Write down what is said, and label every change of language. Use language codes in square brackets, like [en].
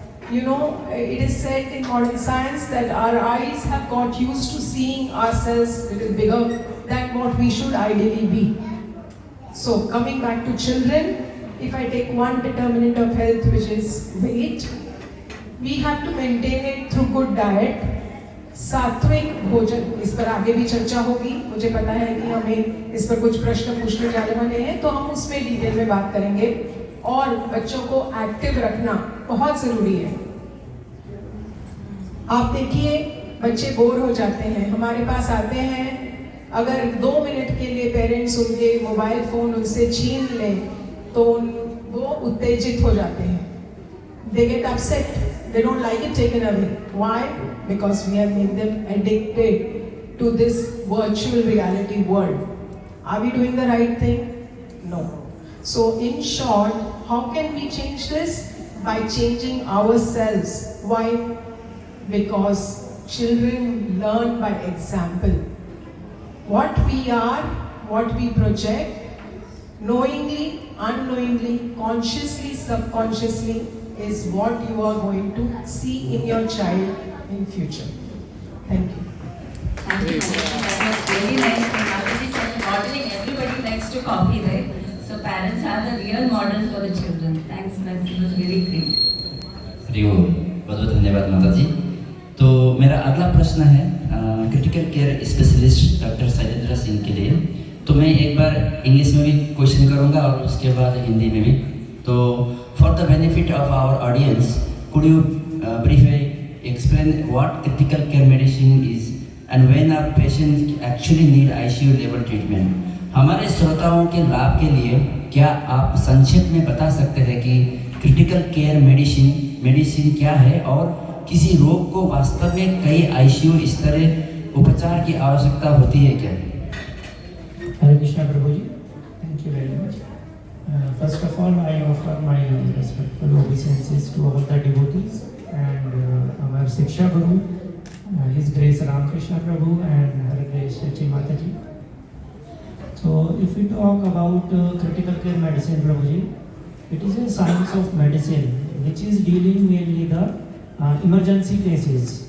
[en] You know, it is said in modern science that our eyes have got used to seeing ourselves a little bigger than what we should ideally be. So coming back to children, if I take one determinant of health, which is weight, we have to maintain it through good diet, sattvik bhojan. [hi] इस पर आगे भी चर्चा होगी. मुझे पता है कि हमें इस पर कुछ प्रश्न पूछने जाने वाले हैं, तो हम उसमें डिटेल में बात करेंगे. और बच्चों को एक्टिव रखना बहुत ज़रूरी है. आप देखिए, बच्चे बोर हो जाते हैं, हमारे पास आते हैं, अगर 2 मिनट के लिए पेरेंट्स उनके मोबाइल फ़ोन उनसे छीन लें तो वो उत्तेजित हो जाते हैं. [en] They get upset. They don't like it taken away. Why? Because we have made them addicted to this virtual reality world. Are we doing the right thing? No. So in short, how can we change this? By changing ourselves. Why? Because children learn by example. What we are, what we project, knowingly, unknowingly, consciously, subconsciously, is what you are going to see in your child in future. Thank you. Thank you. That was really nice. Mataji said modeling, everybody likes to copy, right? So parents are the real models for the children. Thanks, that was really great. [hi] Hariom, बहुत बहुत धन्यवाद माता जी. तो मेरा अगला प्रश्न है critical care specialist doctor Shailendra Singh के लिए. तो मैं एक बार इंग्लिश में भी क्वेश्चन करूंगा और उसके बाद हिंदी में भी. [en] तो for the benefit of our audience, could you briefly explain what critical care medicine is and when a patient actually need ICU level treatment? [hi] हमारे श्रोताओं के लाभ के लिए क्या आप संक्षेप में बता सकते हैं कि क्रिटिकल केयर मेडिसिन क्या है और किसी रोग को वास्तव में कई ICU स्तरीय उपचार की आवश्यकता होती है क्या? हरे कृष्णा प्रभु जी, [en] Thank you very much. First of all, I offer my respectful obeisances to all the devotees and our Shiksha Guru, His Grace Ramakrishna Prabhu and Her Grace Chachi Mataji. So, if we talk about critical care medicine, Prabhuji, it is a science of medicine which is dealing mainly the emergency cases.